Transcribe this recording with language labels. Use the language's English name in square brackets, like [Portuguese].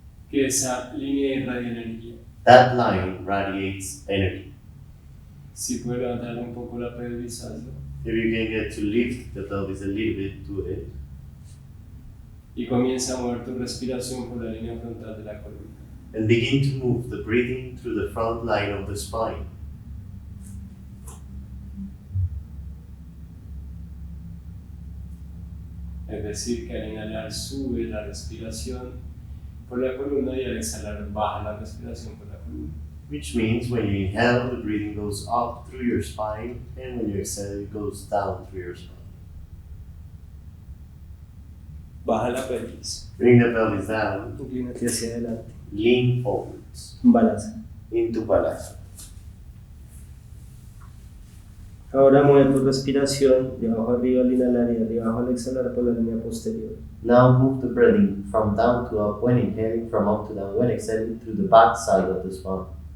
[Spanish] que esa línea irradia energía. [English] that line radiates energy. [Spanish] Si puedes levantar un poco la pelvis, hazlo. [English] If you can get to lift the pelvis a little bit, do it. [Spanish] Y comienza a mover tu respiración por la línea frontal de la columna. [English] And begin to move the breathing through the front line of the spine. [Spanish] Es decir, que al inhalar sube la respiración por la columna y al exhalar baja la respiración por la columna. [English] Which means when you inhale, the breathing goes up through your spine, and when you exhale, it goes down through your spine. [Spanish] Baja la pelvis, [English] Bring the pelvis down, [Spanish] inclínate hacia adelante. [English] lean forwards [Spanish] Balasana. [English] into balasana. [Spanish] Ahora mueve tu respiración de abajo arriba al inhalar y de arriba abajo al exhalar por la línea posterior. [English] Now move the breathing from down to up when inhaling, from up to down when exhaling through the back side of the spine.